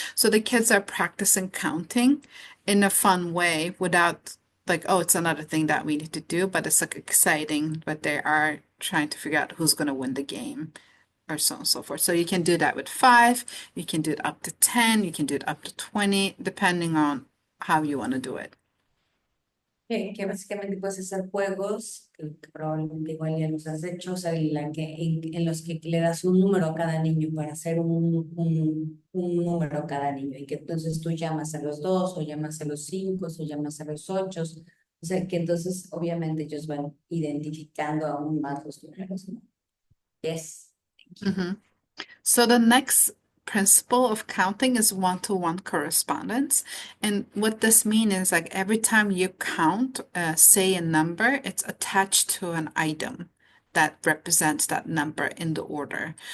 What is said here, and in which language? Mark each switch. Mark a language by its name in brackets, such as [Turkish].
[English] So the kids are practicing counting in a fun way without like, oh, it's another thing that we need to do, but it's like exciting, but they are trying to figure out who's going to win the game or so on and so forth. So you can do that with 5, you can do it up to 10, you can do it up to 20, depending on how you want to do it. [Spanish] Que básicamente puedes hacer juegos, que probablemente igual ya los has hecho, o sea, en los que le das un número a cada niño para hacer un número a cada niño, y que entonces tú llamas a los 2, o llamas a los 5, o llamas a los 8, o sea, que entonces obviamente ellos van identificando aún más los números, ¿no? [English] Yes. Mhm. So the next principle of counting is one-to-one correspondence. And what this means is like every time you count, say a number, it's attached to an item that represents that number in the order.